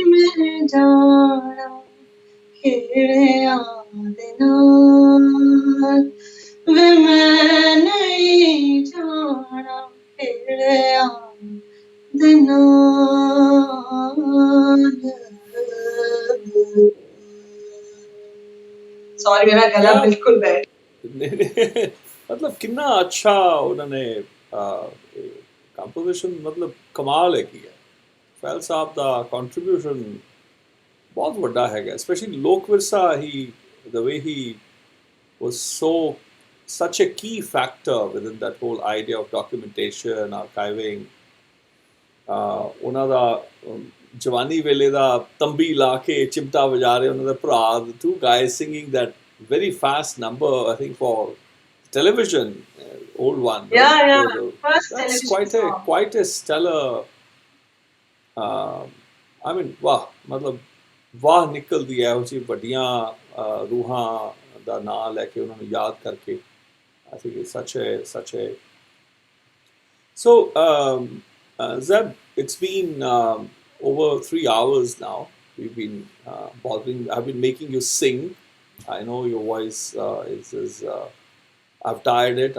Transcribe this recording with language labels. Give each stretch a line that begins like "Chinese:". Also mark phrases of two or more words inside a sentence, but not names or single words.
Punjabi: ਮੈਂ ਜਾਣਾ ਖੇੜਿਆਂ ਦੇ ਨਾਲ ਵੇ ਮੈਂ ਨਹੀਂ ਜਾਣਾ ਖੇੜਿਆਂ ਦੇ ਨਾਲ
Hindi: सॉरी मेरा गला
English: Yeah.
Hindi: बिल्कुल बैठ मतलब कितना अच्छा उन्होंने कंपोजिशन मतलब कमाल है किया.
Punjabi: ਫੈਲ ਸਾਹਬ ਦਾ ਕੰਟ੍ਰੀਬਿਊਸ਼ਨ ਬਹੁਤ ਵੱਡਾ ਹੈਗਾ, especially ਲੋਕ ਵਿਰਸਾ.
English: He the way he was so such a key factor within that whole idea of documentation, archiving.
Punjabi: ਉਹਨਾਂ ਦਾ ਜਵਾਨੀ ਵੇਲੇ ਦਾ ਤੰਬੀ ਲਾ ਕੇ ਚਿਮਟਾ ਵਜਾ ਰਹੇ ਉਹਨਾਂ ਦਾ ਭਰਾ,
English: the two guys singing that very fast number, I think for television, old one. Yeah, Right? yeah. First That's television song. quite a stellar. I mean,
Punjabi: ਵਾਹ ਮਤਲਬ ਵਾਹ ਨਿਕਲਦੀ ਹੈ ਉਹ ਜੀ ਵੱਡੀਆਂ ਰੂਹਾਂ ਦਾ ਨਾਂ ਲੈ ਕੇ ਉਹਨਾਂ ਨੂੰ ਯਾਦ ਕਰਕੇ.
English: I think it's such a. So, Zeb, it's been over 3 hours now. We've been bothering. I've been making you sing. I know your voice is I've tired it.